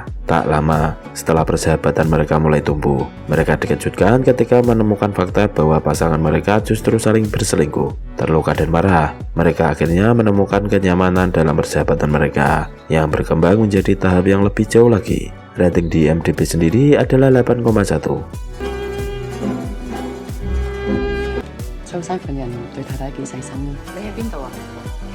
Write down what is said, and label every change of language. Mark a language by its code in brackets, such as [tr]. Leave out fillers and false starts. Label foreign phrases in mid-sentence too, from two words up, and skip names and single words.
[id] Tak lama setelah persahabatan mereka mulai tumbuh, mereka dikejutkan ketika menemukan fakta bahwa pasangan mereka justru saling berselingkuh. Terluka dan marah, mereka akhirnya menemukan kenyamanan dalam persahabatan mereka yang berkembang menjadi tahap yang lebih jauh lagi. Rating di IMDb sendiri adalah 8,1. [yue] 秋生份人對太太幾細心啊！你喺邊度啊？